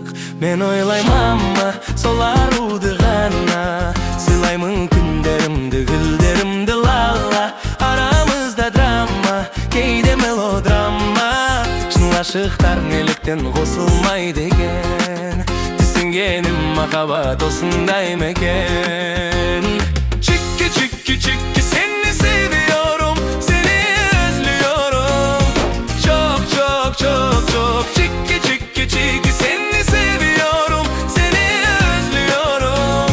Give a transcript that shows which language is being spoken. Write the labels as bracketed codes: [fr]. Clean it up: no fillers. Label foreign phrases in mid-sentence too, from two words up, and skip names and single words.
[kk] Мен ойлаймама сол аруды ғана, сыйлаймын күндерімді, гүлдерімді лала. Арамызда драма, кейде мелодрама, шын ғашықтар неліктен қосылмайды екен? Түсінгенім махаббат осындай ма екен? [tr] Чикки, чикки, чикки, seni seviyorum, seni özlüyorum. Çok, çok, çok, çok. Çikki, çikki, çikki, seni seviyorum, seni özlüyorum.